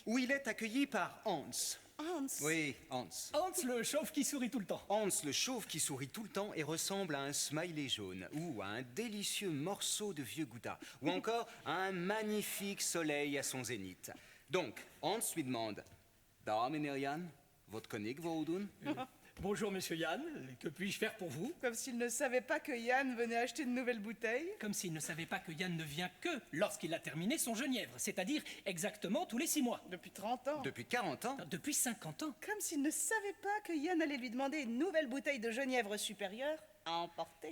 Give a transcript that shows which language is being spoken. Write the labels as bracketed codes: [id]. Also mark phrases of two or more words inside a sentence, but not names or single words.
[fr] Où il est accueilli par Hans. Hans, Oui, Hans. Hans, le chauve qui sourit tout le temps. Hans, le chauve qui sourit tout le temps et ressemble à un smiley jaune, ou à un délicieux morceau de vieux gouda, ou encore à un magnifique soleil à son zénith. Donc, Hans lui demande « [nl] Da, meneer Jan, wat kan ik voor u doen ?» [fr] Bonjour, monsieur Yann. Que puis-je faire pour vous? comme s'il ne savait pas que Yann venait acheter de nouvelles bouteilles. Comme s'il ne savait pas que Yann ne vient que lorsqu'il a terminé son genièvre, c'est-à-dire exactement tous les 6 mois. Depuis 30 ans. Depuis 40 ans, Depuis 50 ans. Comme s'il ne savait pas que Yann allait lui demander une nouvelle bouteille de genièvre supérieure à emporter.